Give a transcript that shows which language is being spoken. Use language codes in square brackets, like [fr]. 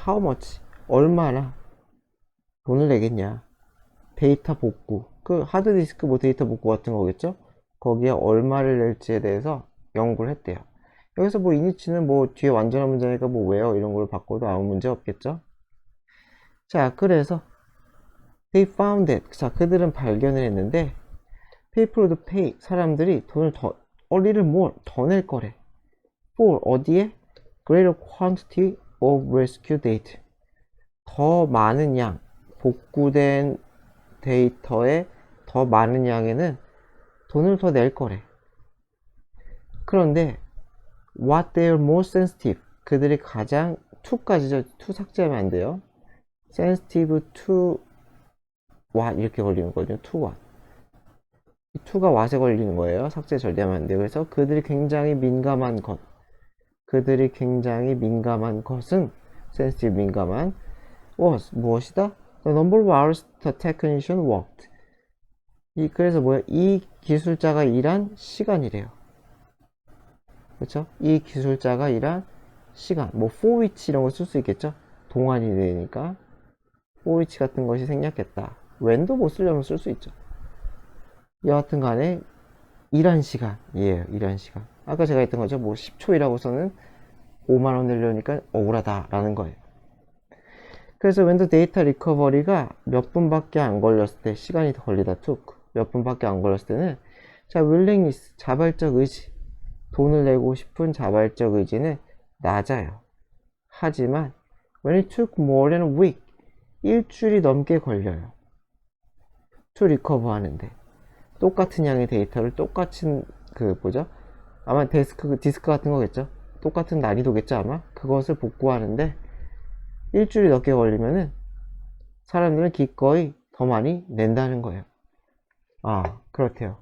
[en] How much, [ko] 얼마나 돈을 내겠냐? 데이터 복구, 그 하드디스크 뭐 데이터 복구 같은 거겠죠? 거기에 얼마를 낼지에 대해서 연구를 했대요. 여기서 뭐 이니치는 뭐 뒤에 완전한 문장이니까 뭐 왜요 이런 걸 바꿔도 아무 문제 없겠죠. 자, 그래서 [en] they found it. [ko] 자, 그들은 발견을 했는데 [en] people would pay. [ko] 사람들이 돈을 더 [en] a little more [ko] 더 낼 거래. [en] for [ko] 어디에? [en] greater quantity of rescue data. [ko] 더 많은 양, 복구된 데이터의 더 많은 양에는 돈을 더 낼 거래. 그런데 [en] what they are more sensitive. [ko] 그들이 가장 to까지죠. to 삭제하면 안 돼요. [en] sensitive to what [ko] 이렇게 걸리는 거죠. [en] to what. [ko] 이 to가 what에 걸리는 거예요. 삭제 절대 하면 안 돼요. 그래서 그들이 굉장히 민감한 것. 그들이 굉장히 민감한 것은 sensitive 민감한 was 무엇이다? [en] The number of hours the technician worked. [ko] 그래서 뭐야? 이 기술자가 일한 시간이래요. 그렇죠? 이 기술자가 일한 시간. 뭐 for which 이런 거 쓸 수 있겠죠? 동안이 되니까 for which 같은 것이 생략했다. when도 못 쓰려면 쓸 수 있죠. 여하튼 간에 일한 시간이에요. 일한 시간. 아까 제가 했던 거죠. 뭐 10초이라고서는 5만원 내려니까 억울하다 라는 거예요. 그래서 [en] when the data recovery [ko] 가 몇 분밖에 안 걸렸을 때, 시간이 더 걸리다 took 몇 분밖에 안 걸렸을 때는, 자, willingness 자발적 의지, 돈을 내고 싶은 자발적 의지는 낮아요. 하지만 [en] when it took more than a week, [ko] 일주일이 넘게 걸려요. [en] to recover [ko] 하는데 똑같은 양의 데이터를 똑같은 아마 디스크 같은 거겠죠. 똑같은 난이도겠죠 아마. 그것을 복구하는데 일주일이 넘게 걸리면은 사람들은 기꺼이 더 많이 낸다는 거예요. 아, 그렇대요.